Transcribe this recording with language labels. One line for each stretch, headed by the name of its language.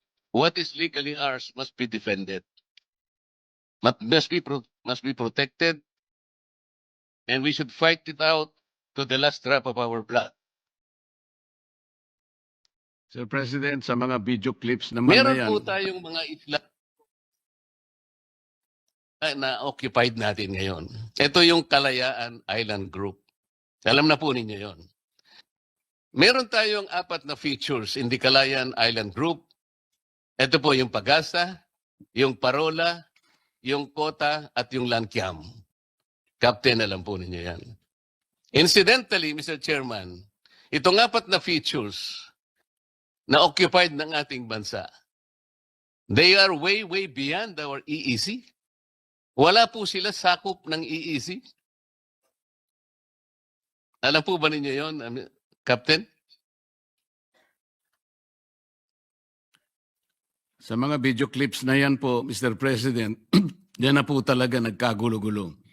English: What is legally ours must be defended. Must be protected, and we should fight it out to the last drop of our blood.
Filipino: Sir President, sa mga video clips naman Meron na yan, po tayong mga isla na occupied natin ngayon. Ito yung Kalayaan Island Group. Alam na po ninyo yon. Meron tayong 4 na features in the Kalayaan Island Group. Ito po yung Pagasa, yung Parola, yung Kota, at yung Lankiam. Captain, alam po ninyo yan. Incidentally, Mr. Chairman, itong 4 na features na occupied ng ating bansa,
English: they are way, way beyond our EEC.
Filipino: Wala po sila sakop ng EEC. Alam po ba ninyo yon, Captain? sa mga video clips na yan po, Mr. President, yan na po talaga nagkagulo-gulo.